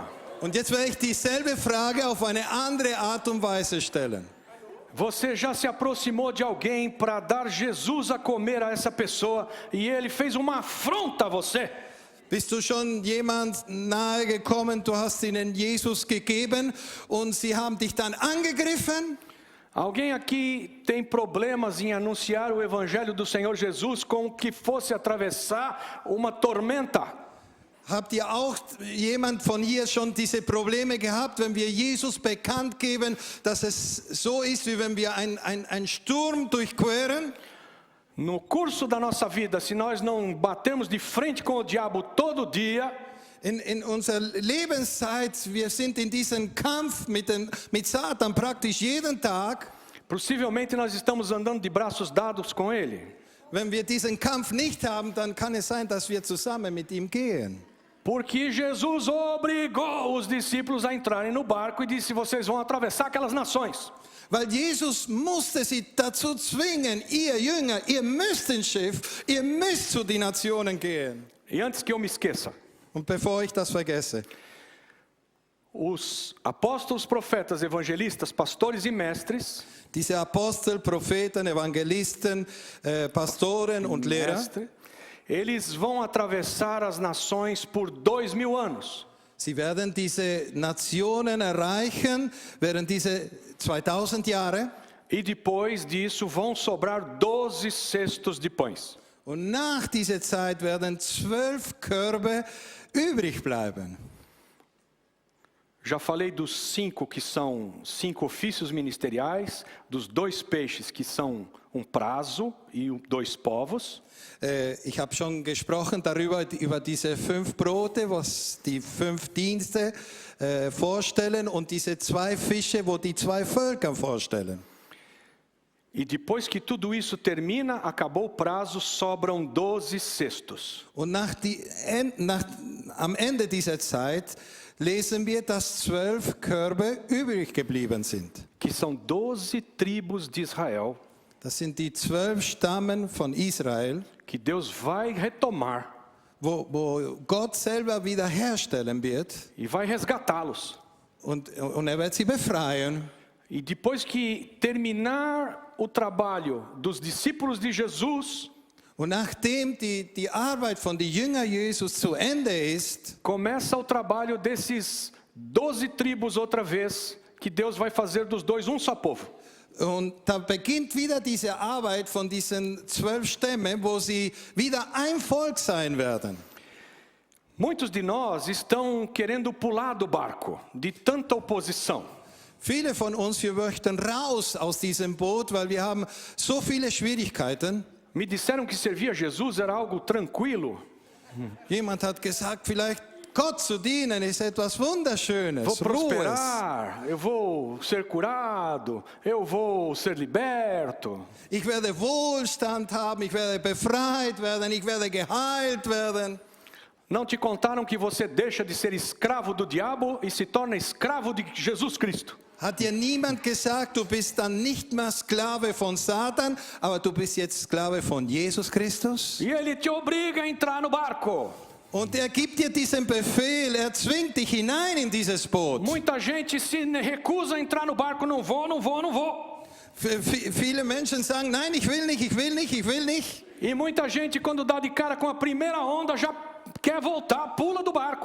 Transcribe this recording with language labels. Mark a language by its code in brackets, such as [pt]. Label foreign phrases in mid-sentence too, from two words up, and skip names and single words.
[de] Und jetzt werde ich dieselbe Frage auf eine andere Art und Weise stellen. [pt] Você já se aproximou de alguém para dar Jesus a comer a essa pessoa e ele fez uma afronta a você? [de] Bist du schon jemand nahe gekommen, du hast ihnen Jesus gegeben und sie haben dich dann angegriffen? [pt] Alguém aqui tem problemas em anunciar o evangelho do Senhor Jesus como que fosse atravessar uma tormenta? [de] Habt ihr auch jemand von hier schon diese Probleme gehabt, wenn wir Jesus bekannt geben, dass es so ist, wie wenn wir einen Sturm durchqueren? [pt] No curso da nossa vida, se nós não batermos de frente com o diabo todo dia, [de] in unserer Lebenszeit, wir sind in diesem Kampf mit Satan praktisch jeden Tag. [pt] possivelmente nós estamos andando de braços dados com ele. [de] Wenn wir diesen Kampf nicht haben, dann kann es sein, dass wir zusammen mit ihm gehen. [pt] Porque Jesus obrigou os discípulos a entrarem no barco e disse: vocês vão atravessar aquelas nações. [de] Weil Jesus musste sie dazu zwingen, ihr Jünger, ihr müsst ins Schiff, ihr müsst zu den Nationen gehen. [pt] E antes que eu me esqueça, [de] Und bevor ich das vergesse, [pt] os apóstolos, profetas, evangelistas, pastores e mestres, [de] diese Apostel, Propheten, Evangelisten, Pastoren und Lehrer, [pt] eles vão atravessar as nações por 2000 anos. [de] sie werden diese Nationen erreichen während diese 2000 Jahre. [pt] E depois disso vão sobrar 12 cestos de pães. [de] Und nach dieser Zeit werden 12 Körbe übrig bleiben. [pt] Já falei dos 5 que são 5 ofícios ministeriais, dos 2 peixes que são prazo e 2 povos. [de] Ich habe schon gesprochen darüber, über diese 5 Brote, was die 5 Dienste vorstellen und diese 2 Fische, wo die 2 Völker vorstellen. [pt] E depois que tudo isso termina, acabou o prazo, sobram 12 cestos. [de] Und am Ende dieser Zeit lesen wir, dass 12 Körbe übrig geblieben sind. [pt] Que são 12 tribos de Israel. [de] Das sind die 12 Stammen von Israel, [pt] Que Deus vai retomar [de] wo Gott selber wiederherstellen wird [pt] e vai resgatá-los. [de] und er wird sie befreien. [pt] E depois que terminar o trabalho dos discípulos de Jesus, [de] Und nachdem die Arbeit von den Jüngern Jesus zu Ende ist, [pt] começa o trabalho desses 12 tribos outra vez, que Deus vai fazer dos dois só povo. [de] und da beginnt wieder diese Arbeit von diesen 12 Stämmen, wo sie wieder ein Volk sein werden. [pt] Muitos de nós estão querendo pular do barco, de tanta oposição. [de] Viele von uns, wir möchten raus aus diesem Boot, weil wir haben so viele Schwierigkeiten. [pt] Me disseram que servir a Jesus era algo tranquilo. [de] Jemand hat gesagt, vielleicht Gott zu dienen ist etwas Wunderschönes, [pt] Vou [de] Ruhes. [pt] prosperar, eu vou ser curado, eu vou ser liberto. [de] Ich werde Wohlstand haben, ich werde befreit werden, ich werde geheilt werden. [pt] Não te contaram que você deixa de ser escravo do diabo e se torna escravo de Jesus Cristo. [de] Hat dir niemand gesagt, du bist dann nicht mehr Sklave von Satan, aber du bist jetzt Sklave von Jesus Christus? [pt] E ele te obriga a entrar no barco. [de] Und er gibt dir diesen Befehl, er zwingt dich hinein in dieses Boot. [pt] Muita gente se recusa a entrar no barco, não vou, não vou, não vou. [de] Viele Menschen sagen, nein, ich will nicht, ich will nicht, ich will nicht. [pt] E muita gente, quando dá de cara com a primeira onda, já quer voltar, pula do barco.